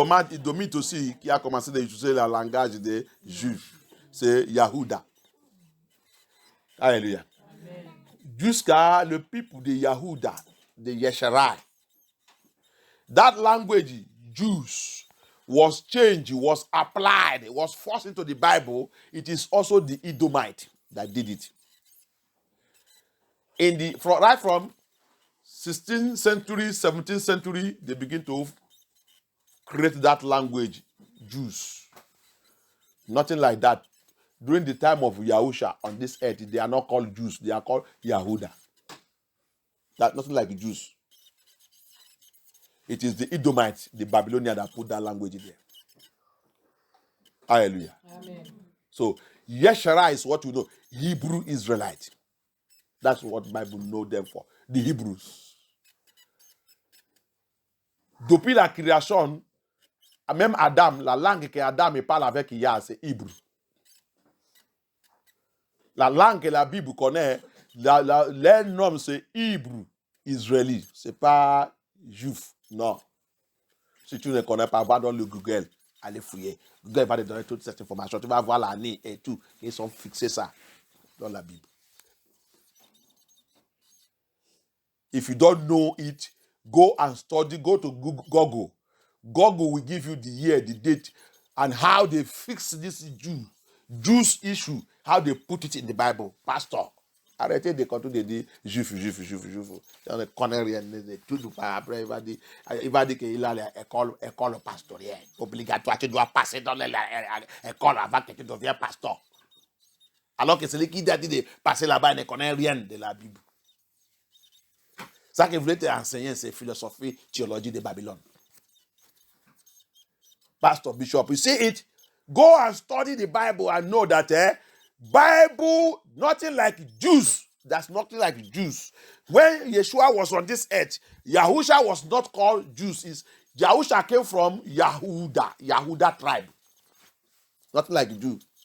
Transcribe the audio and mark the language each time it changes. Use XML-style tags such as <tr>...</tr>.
<fr>Idomite aussi, qui a commencé à utiliser le langage des juifs. C'est Yahuda. Alléluia. Amen. Jusqu'à le peuple de Yahuda, de Yesharai.</fr> <en>That language, Jews, was changed, was applied, was forced into the Bible. It is also the Edomite that did it. Right from 16th century, 17th century, they begin to create that language, Jews. Nothing like that. During the time of Yahusha on this earth, they are not called Jews, they are called Yahuda. That's nothing like Jews. It is the Edomites, the Babylonians, that put that language in there. Hallelujah. Amen. So, Yeshua is what we know, Hebrew Israelite. That's what the Bible knows them for, the Hebrews.</en> <fr>Depuis la création, même Adam, la langue que Adam parle avec Yah, c'est Hébreu. La langue que la Bible connaît, leur nom c'est Hébreu, Israélite. C'est pas juif, non. Si tu ne connais pas, va dans le Google, allez fouiller. Google va te donner toute cette information. Tu vas voir l'année et tout. Ils sont fixés ça dans la Bible.</fr> <en>If you don't know it, go and study, go to Google. Google will give you the year, the date, and how they fix this Jews issue, how they put it in the Bible.</en> <fr>Pastor, arrêtez de quand on dit juif. On ne connaît rien de tout. Après, il va dire qu'il a l'école pastorielle. Obligatoire, tu dois passer dans l'école avant que tu deviennes pasteur. Alors que celui qui a dit de passer là-bas, il ne connaît rien de la Bible. Ça que voulait te enseigner, c'est philosophie, théologie de Babylone.</fr> <en>Pastor, Bishop, you see it? Go and study the Bible and know that Bible, nothing like Jews. That's nothing like Jews. When Yeshua was on this earth, Yahusha was not called Jews. Yahusha came from Yahuda tribe. Nothing like Jew.</en>